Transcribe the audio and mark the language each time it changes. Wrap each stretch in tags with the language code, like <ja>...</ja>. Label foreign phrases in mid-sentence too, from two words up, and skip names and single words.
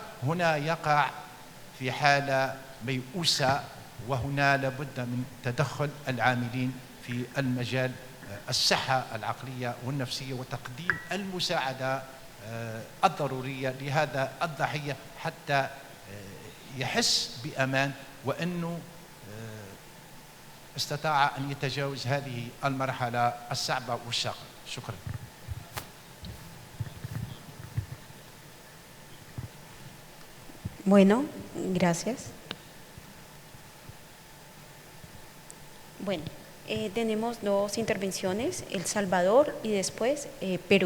<ar>هنا يقع في حالة ميؤوسة، وهنا لابد من تدخل العاملين في المجال الصحة العقلية والنفسية وتقديم المساعدة الضرورية لهذا الضحية حتى يحس بأمان وأنه استطاع أن يتجاوز هذه المرحلة الصعبة والشاقة. شكرا.</ar> <es>Bueno, gracias. Bueno, tenemos dos intervenciones, El Salvador y después Perú.</es>